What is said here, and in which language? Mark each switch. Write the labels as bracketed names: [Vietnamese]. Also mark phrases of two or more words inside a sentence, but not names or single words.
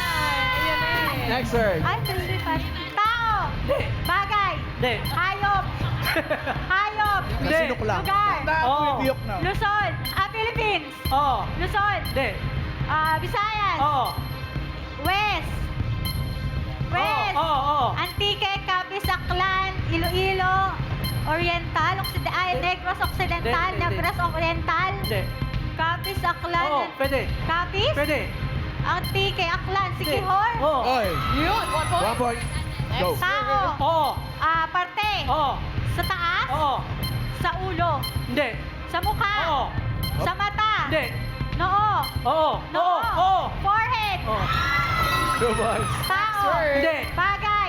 [Hiligaynon] Ayan na eh. [English] Next word. [Hiligaynon] Ay, hindi pass. Tao. Hindi. Bagay. Hindi. Hayop. Hayop. Hindi. Sinukla. Lugar. Oo. Luzon. Philippines. Oo. Luzon. Hindi. Visayas. Oo. [English] West. West. [Hiligaynon] Oo. Antique, Capiz, Aklan, Iloilo, Oriental, Negros Occidental, Hindi. Negros Oriental, Hindi. Capiz, Aklan, Oo. Pwede. Capiz, Pwede. Antique, Aklan, Hindi. Sikihor, Oo. Oy. Yun, 1 point. [English] 1 point. Go. [Hiligaynon] Tao, Oo. parte, Oo. sa taas, Oo. sa ulo, Hindi. sa mukha, Oo. sa mata, Hindi. noo, Oo. noo, Oo. forehead, Oo. Dumas. tao, Hindi. bagay,